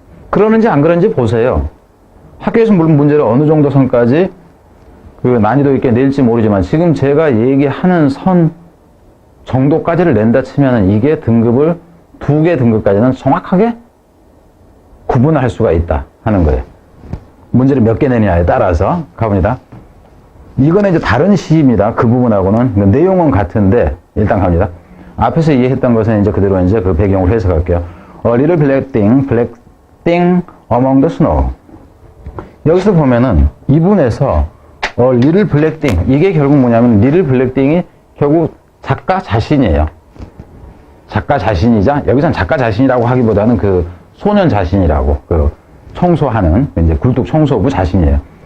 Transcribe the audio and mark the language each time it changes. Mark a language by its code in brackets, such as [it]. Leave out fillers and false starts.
[ko] 그러는지 안 그런지 보세요. 학교에서 물론 문제를 어느 정도 선까지 그 난이도 있게 낼지 모르지만 지금 제가 얘기하는 선 정도까지를 낸다 치면은 이게 등급을 2개 등급까지는 정확하게 구분을 할 수가 있다 하는 거예요. 문제를 몇 개 내느냐에 따라서 가봅니다. 이거는 이제 다른 시입니다. 그 부분하고는 내용은 같은데 일단 갑니다. 앞에서 이해했던 것은 이제 그대로 이제 그 배경으로 해석할게요. [en] A little black thing among the snow. [ko] 여기서 보면은 이분에서 [en] A little black thing [ko] 이게 결국 뭐냐면 [en] little black thing [ko] 이 결국 작가 자신이에요. 작가 자신이자 여기서는 작가 자신이라고 하기보다는 그 소년 자신이라고 그 청소하는 이제 굴뚝 청소부 자신이에요.